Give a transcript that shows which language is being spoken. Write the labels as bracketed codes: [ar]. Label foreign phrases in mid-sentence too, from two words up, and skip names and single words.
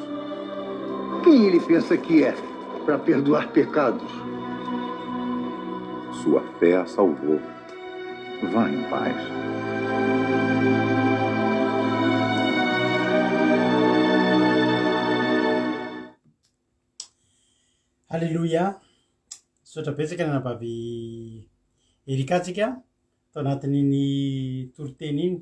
[pt] Quem ele pensa que é para perdoar pecados? Sua fé a salvou. Vá em paz. Haleluia. [mg] Misaotra betsaka ny anabavy Erika tsika tao anatin'iny toriteny iny.